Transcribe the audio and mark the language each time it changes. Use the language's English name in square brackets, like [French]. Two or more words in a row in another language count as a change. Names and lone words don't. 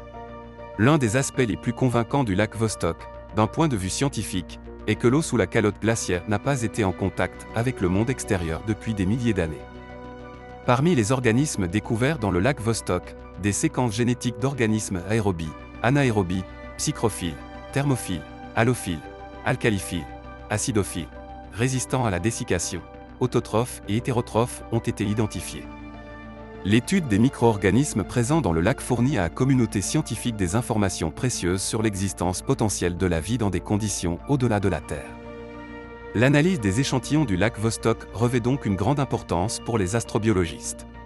[French] L'un des aspects les plus convaincants du lac Vostok, d'un point de vue scientifique, est que l'eau sous la calotte glaciaire n'a pas été en contact avec le monde extérieur depuis des milliers d'années. Parmi les organismes découverts dans le lac Vostok, des séquences génétiques d'organismes aérobies, anaérobies, psychrophiles, thermophiles, halophiles, alcaliphiles, acidophiles, résistants à la dessiccation, autotrophes et hétérotrophes ont été identifiés. L'étude des micro-organismes présents dans le lac fournit à la communauté scientifique des informations précieuses sur l'existence potentielle de la vie dans des conditions au-delà de la Terre. L'analyse des échantillons du lac Vostok revêt donc une grande importance pour les astrobiologistes.